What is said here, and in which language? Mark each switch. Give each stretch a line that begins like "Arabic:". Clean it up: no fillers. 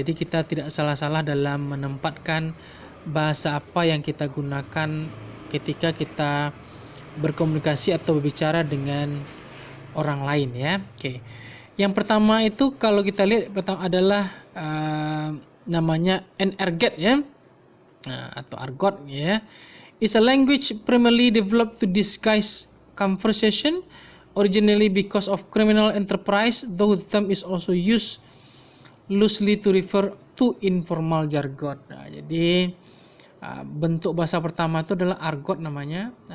Indonesian: Jadi kita tidak salah-salah dalam menempatkan bahasa apa yang kita gunakan ketika kita berkomunikasi atau berbicara dengan orang lain ya. Oke. Yang pertama itu kalau kita lihat pertama adalah namanya an argot ya. Atau argot ya.
English: Is a language primarily developed to disguise conversation originally because of criminal enterprise, though the term is also used loosely to refer to informal jargon.
Indonesian: Jadi bentuk bahasa pertama itu adalah argot namanya.